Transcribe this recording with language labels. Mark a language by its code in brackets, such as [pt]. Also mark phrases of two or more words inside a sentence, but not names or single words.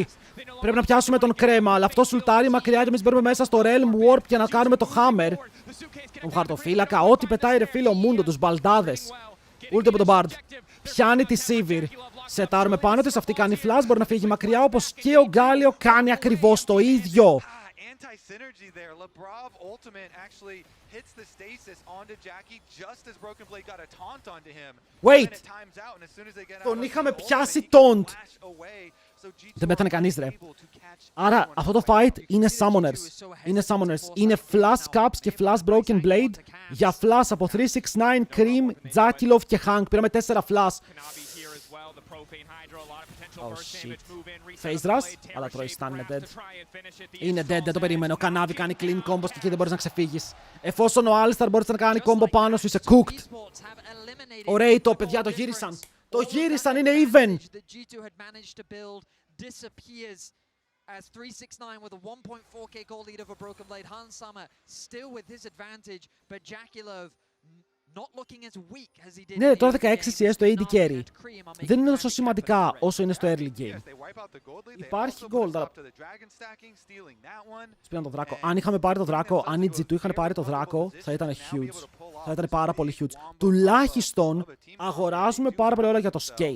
[el] Πρέπει να πιάσουμε τον κρέμα, αλλά αυτό σουλτάρει μακριά και εμείς μπαίνουμε μέσα στο Realm Warp για να κάνουμε το Hammer. Τον χαρτοφύλακα, ό,τι πετάει ρε φίλε ο Mundo, τους μπαλντάδες. Ούλτε από τον Bard. Πιάνει τη Sivir. Σετάρουμε πάνω της, αυτή κάνει flash, μπορεί να φύγει μακριά, όπως και ο Γκάλιο κάνει ακριβώς το ίδιο. [en] Anti-synergy there. Labrov ultimate actually hits the stasis onto Jackie just as Broken Blade got a taunt onto him. Wait! [el] Τον είχαμε πιάσει taunt. Δεν πέθανε κανείς, ρε. Άρα αυτό το fight είναι summoners. Είναι summoners. Είναι flash caps και flash broken blade για flash από 369, Cream, Jakilov και Hank. Πήραμε 4 flash. [en] Oh shit. Face rush, [el] αλλά τρώει stun, είναι dead. Είναι dead, δεν το περίμενε. Ο Kanavi κάνει [en] clean combos [el] και εκεί δεν μπορείς να ξεφύγεις. Εφόσον ο Alistar μπορείς να κάνει combo πάνω σου, είσαι cooked. Ωραίοι το, παιδιά, το γύρισαν. Το γύρισαν, είναι even. [en] As 369 with a 1.4k goal lead over Broken Blade, Hansama still with his advantage, but Jakilov [el] Ναι, τώρα 16 CS στο [en] AD carry. [el] Δεν είναι τόσο σημαντικά όσο είναι στο [en] early game. [el] Υπάρχει gold, αλλά... Σπήραν το δράκο. Αν είχαμε πάρει το δράκο, αν οι G2 είχαν πάρει το δράκο, θα ήταν huge. Θα ήταν πάρα πολύ huge. Τουλάχιστον αγοράζουμε πάρα πολύ ώρα για το scale.